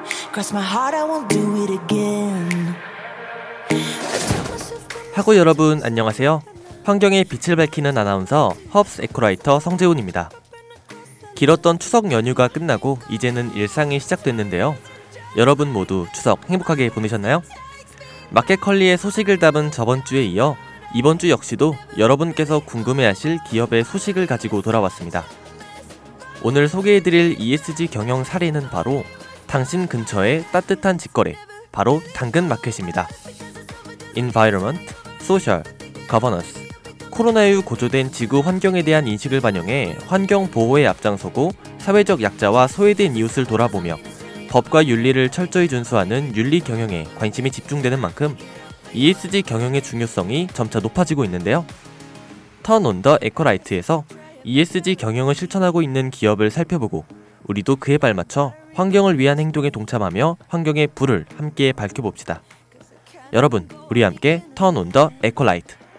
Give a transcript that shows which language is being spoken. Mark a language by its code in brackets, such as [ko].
[en] Cross my heart, I won't do it again. [ko] 하고 여러분 안녕하세요. 환경의 빛을 밝히는 아나운서 허브스 에코라이터 성재훈입니다. 길었던 추석 연휴가 끝나고 이제는 일상이 시작됐는데요. 여러분 모두 추석 행복하게 보내셨나요? 마켓컬리의 소식을 담은 저번 주에 이어 이번 주 역시도 여러분께서 궁금해하실 기업의 소식을 가지고 돌아왔습니다. 오늘 소개해드릴 ESG 경영 사례는 바로 당신 근처의 따뜻한 직거래, 바로 당근 마켓입니다. [en] Environment, Social, Governance. [ko] 코로나 이후 고조된 지구 환경에 대한 인식을 반영해 환경 보호에 앞장서고 사회적 약자와 소외된 이웃을 돌아보며 법과 윤리를 철저히 준수하는 윤리 경영에 관심이 집중되는 만큼 ESG 경영의 중요성이 점차 높아지고 있는데요. Turn on the Echo Light에서 ESG 경영을 실천하고 있는 기업을 살펴보고 우리도 그에 발맞춰 환경을 위한 행동에 동참하며 환경의 불을 함께 밝혀봅시다. 여러분, 우리 함께 Turn on the Echo Light.